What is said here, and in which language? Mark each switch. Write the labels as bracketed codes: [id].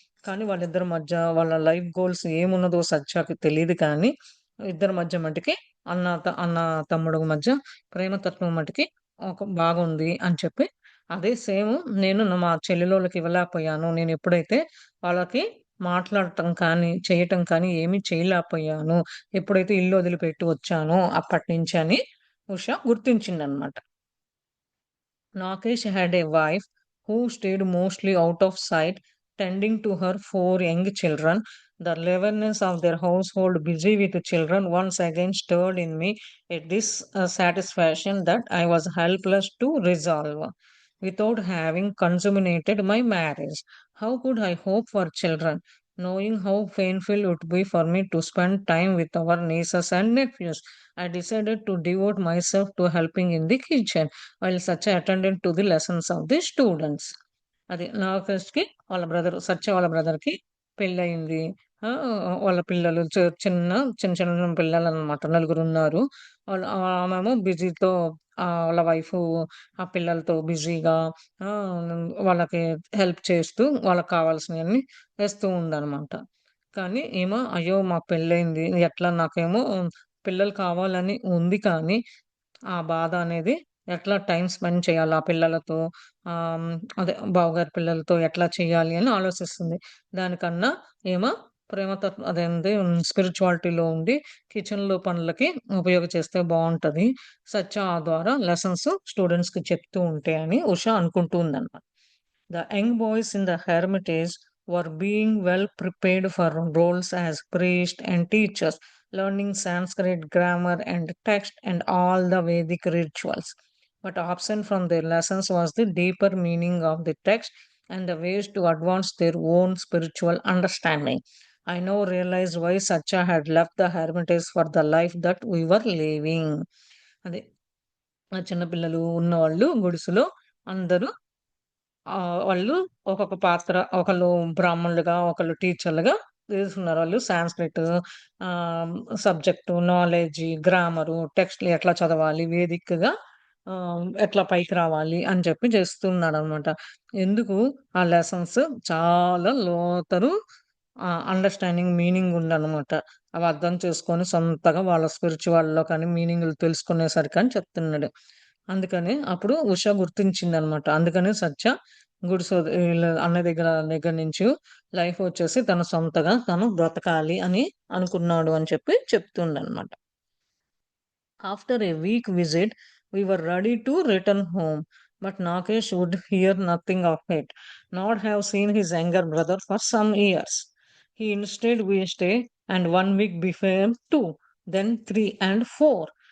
[te] కానీ వాళ్ళిద్దరి మధ్య వాళ్ళ లైఫ్ గోల్స్ ఏమున్నదో సత్యకి తెలీదు కానీ, ఇద్దరి మధ్య మటికి అన్న, తమ్ముడు మధ్య ప్రేమ తత్వం మటికి బాగుంది అని చెప్పి, అదే సేమ్ నేను మా చెల్లెలోళ్ళకి ఇవ్వలేకపోయాను. నేనెప్పుడైతే వాళ్ళకి మాట్లాడటం కానీ, చేయటం కానీ ఏమీ చేయలేకపోయాను. ఎప్పుడైతే ఇల్లు వదిలిపెట్టి వచ్చానో అప్పటినుంచి అని Usha గుర్తించిందనమాట. [en] Nagesh had a wife who stayed mostly out of sight, tending to her four young children. The cleverness of their household, busy with the children, once again stirred in me a dissatisfaction that I was helpless to resolve. Without having consummated my marriage, how could I hope for children, knowing how painful it would be for me to spend time with our nieces and nephews? I decided to devote myself to helping in the kitchen while Satya attended to the lessons of the students. [te] అది నాగేష్‌కి వాళ్ళ సత్య వాళ్ళ బ్రదర్‌కి పెళ్లయింది. వాళ్ళ పిల్లలు చిన్న చిన్న పిల్లలనమాట. నలుగురున్నారు. ఆమెమో బిజీతో వాళ్ళ wife ఆ పిల్లలతో బిజీగా వాళ్ళకి హెల్ప్ చేస్తూ వాళ్ళకి కావాల్సినయన్నీ తెస్తూ ఉందనమాట. కానీ ఈమె అయ్యో! మాకు పెళ్లయింది. ఎట్లా నాకేమో పిల్లలు కావాలని ఉంది కానీ ఆ బాధ అనేది ఎట్లా టైమ్ స్పెండ్ చేయాలి ఆ పిల్లలతో ఆహ్, అదే బావగారి పిల్లలతో ఎట్లా చేయాలి అని ఆలోచిస్తుంది. దానికన్నా ఈమె అదేంది స్పిరిచువాలిటీలో ఉండి కిచెన్‌లో పనులకి చేస్తే బావుంటది. సత్య ద్వారా లెసన్స్ స్టూడెంట్స్‌కి చెప్తూ ఉంటే అని ఉష అనుకుంటూ ఉందన్నమాట. [en] The young boys in the hermitage were being well prepared for roles as priests and teachers, learning Sanskrit grammar and text and all the Vedic rituals. But absent from their lessons was the deeper meaning of the text and the ways to advance their own spiritual understanding. I now realized why Satya had left the hermitage for the life that we were living. [te] అదే ఆ చిన్నపిల్లలు ఉన్నవాళ్ళు గుడిసెలో అందరూ వాళ్ళు ఒక్కొక్క పాత్ర ఒకళ్ళు బ్రాహ్మణులుగా, ఒకళ్ళు టీచర్లుగా తీసుకున్నారు. వాళ్ళు సాంస్క్రిట్ ఆహ్, సబ్జెక్టు, నాలెడ్జి, గ్రామరు, టెక్స్ట్‌లు ఎట్లా చదవాలి, వేదికగా ఎట్లా పైకి రావాలి అని చెప్పి చేస్తున్నాడనమాట. ఎందుకు ఆ లెసన్స్ చాలా లోతరు అండర్‌స్టాండింగ్ మీనింగ్ ఉందనమాట. అవి అర్థం చేసుకొని సొంతగా వాళ్ళ స్పిరిచువల్‌లో కానీ మీనింగులు తెలుసుకునేసరికని చెప్తున్నాడు. అందుకని అప్పుడు ఉష గుర్తించిందనమాట. అందుకనే సత్య ఈళ్ళ అన్నయ్య దగ్గర నుంచి లైఫ్ వచ్చేసి తన సొంతగా తను బ్రతకాలి అని అనుకున్నాడు అని చెప్పి చెప్తుందనమాట. [en] After a week visit, we were ready to return home, but Nagesh would hear nothing of it, nor have seen his younger brother for some years. He instead we stay, and 1 week became two, then three and four.